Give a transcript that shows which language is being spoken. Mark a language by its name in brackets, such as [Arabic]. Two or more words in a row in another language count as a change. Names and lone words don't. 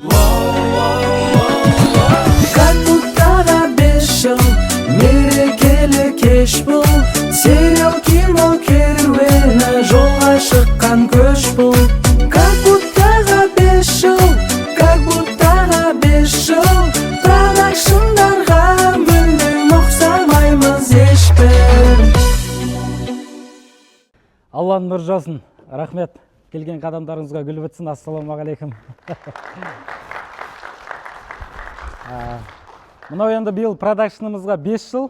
[Russian] Как будто да [Kazakh] 5 жыл мерекелі кеш бұл, сериал кино керуені жолға шыққан көш бұл. [Russian] Как будто да [Kazakh] 5 жыл, [Russian] как будто да [Kazakh] 5 жыл, продакшндарға мүлдем ұқсамаймыз ешбір. Алланың нұры жаусын. Рахмет. Келген қадамдарыңызға гүл бітсін. Ассалаумағалейкум. Мынау енді биыл продакшнымызға 5 жыл.